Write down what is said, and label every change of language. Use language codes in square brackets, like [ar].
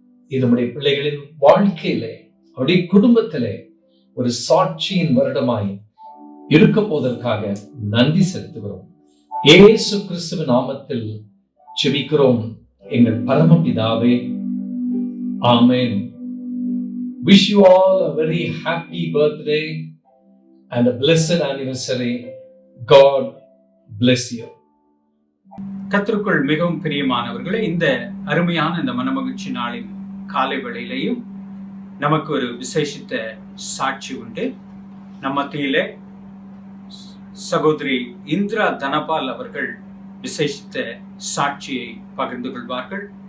[ta] இது நம்முடைய பிள்ளைகளின் வாழ்க்கையிலே, அவருடைய குடும்பத்திலே ஒரு சாட்சியின் வருடமாய் இருக்க போவதற்காக நன்றி செலுத்துகிறோம். இயேசு கிறிஸ்துவின் நாமத்தில் ஜெபிக்கிறோம் எங்கள் பரமபிதாவே, ஆமென். [en] Wish you all a very happy birthday and a blessed anniversary. God bless you. [ta] கர்த்தருக்குள் மிகவும் பிரியமானவர்களே, இந்த அருமையான இந்த மனமகிழ்ச்சி நாளின் காலை வேளையிலையும் நமக்கு ஒரு விசேஷித்த சாட்சி உண்டு. நம்ம மத்தியிலே சகோதரி இந்திரா தனபால் அவர்கள் விசேஷித்த சாட்சியை பகிர்ந்து கொள்வார்கள்.